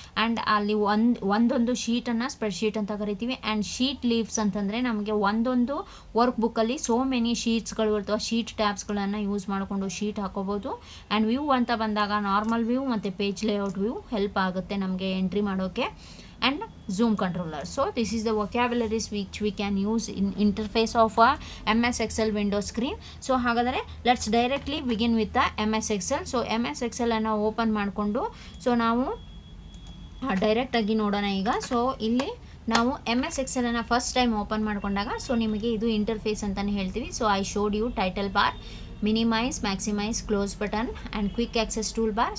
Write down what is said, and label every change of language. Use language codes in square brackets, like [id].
[kn] And ಅಲ್ಲಿ ಒಂದೊಂದು ಶೀಟನ್ನು spreadsheet ಅಂತ ಕರಿತೀವಿ. ಆ್ಯಂಡ್ ಶೀಟ್ ಲೀವ್ಸ್ ಅಂತಂದರೆ ನಮಗೆ ಒಂದೊಂದು ವರ್ಕ್ ಬುಕ್ಕಲ್ಲಿ ಸೋ ಮೆನಿ ಶೀಟ್ಸ್ಗಳು ಇರ್ತವೆ, ಶೀಟ್ ಟ್ಯಾಬ್ಸ್ಗಳನ್ನು ಯೂಸ್ ಮಾಡಿಕೊಂಡು ಶೀಟ್ ಹಾಕೋಬೋದು. ಆ್ಯಂಡ್ ವ್ಯೂ ಅಂತ ಬಂದಾಗ ನಾರ್ಮಲ್ ವ್ಯೂ ಮತ್ತು ಪೇಜ್ ಲೇಔಟ್ ವ್ಯೂ ಹೆಲ್ಪ್ ಆಗುತ್ತೆ ನಮಗೆ ಎಂಟ್ರಿ ಮಾಡೋಕ್ಕೆ. [en] And zoom controller. So this is the vocabularies which we can use in interface of a MS Excel window screen. So ಹಾಗಾದರೆ let's directly begin with the MS Excel. [kn] So MS Excel ಅನ್ನು open ಮಾಡಿಕೊಂಡು so ನಾವು ಡೈರೆಕ್ಟಾಗಿ ನೋಡೋಣ ಈಗ. So ಇಲ್ಲಿ ನಾವು MS Excel ಅನ್ನು ಫಸ್ಟ್ ಟೈಮ್ ಓಪನ್ ಮಾಡಿಕೊಂಡಾಗ ಸೊ ನಿಮಗೆ ಇದು ಇಂಟರ್ಫೇಸ್ ಅಂತಲೇ ಹೇಳ್ತೀವಿ. [en] So I showed you title bar, minimise, maximise, close button and quick access tool bar.